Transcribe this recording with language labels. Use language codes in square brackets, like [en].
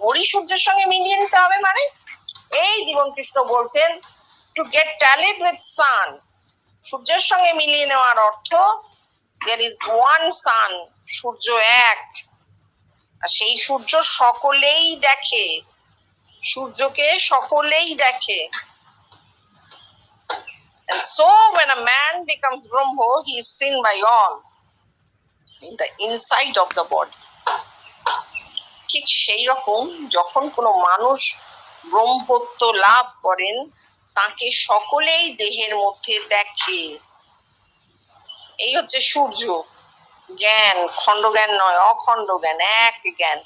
[bn] ঘড়ি সূর্যের সঙ্গে মিলিয়ে নিতে হবে মানে, এই জীবন কৃষ্ণ বলছেন [en] to get tallied with sun, [bn] সূর্যের সঙ্গে মিলিয়ে নেওয়ার অর্থ [en] there is one sun, [bn] সূর্য এক, আর সেই সূর্য সকলেই দেখে, সূর্যকে সকলেই দেখে। [en] And so when a man becomes Brahmo, he is seen by all in the inside of the body. [bn] ঠিক সেই রকম যখন কোনো মানুষ ব্রহ্মত্ব লাভ করেন, তাকে সকলেই দেহের মধ্যে দেখে। এই হচ্ছে সূর্য জ্ঞান, খণ্ড জ্ঞান নয়, অখণ্ড জ্ঞান, এক জ্ঞান।